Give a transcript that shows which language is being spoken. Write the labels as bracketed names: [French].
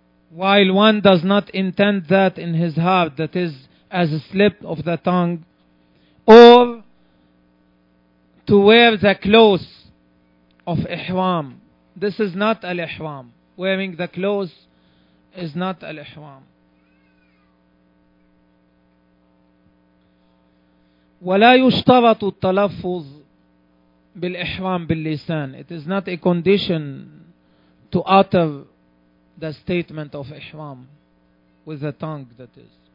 [English] While one does not intend that in his heart, that is as a slip of the tongue, or to wear the clothes of ihram. This is not al-ihram. Wearing the clothes is not al-ihram. [Arabic] ولا يشترط التلفظ بالإحرام باللسان. [English] It is not a condition to utter the statement of ihram with the tongue, that is.